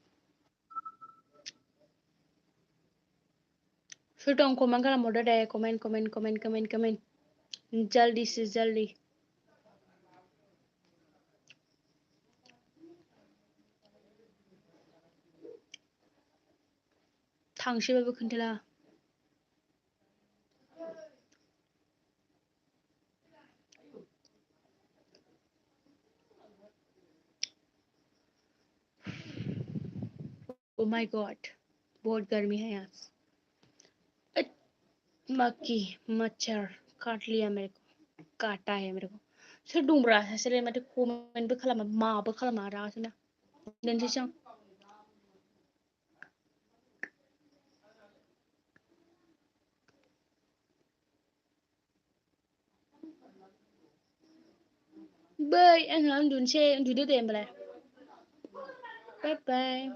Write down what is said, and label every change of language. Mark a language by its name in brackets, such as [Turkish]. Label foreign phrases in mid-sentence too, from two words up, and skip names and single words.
[Bodo] सोर दं कमेन्ट खालामहरदो दे कमेन्ट [Hindi] जल्दी से जल्दी [Bodo] थांसैबाबो खोन्थाला [English] oh my god [Hindi] बहुत गर्मी है यहाँ मक्खी मच्छर काट लिया मेरे को काटा है मेरे को [Bodo] सोर दंब्रा सासेलाय माथो कमेन्टबो खालामा माबो खालामा रागासोना दोनसैसो आं बै आंहा उन्दुदो दे होमबालाय [English] bye bye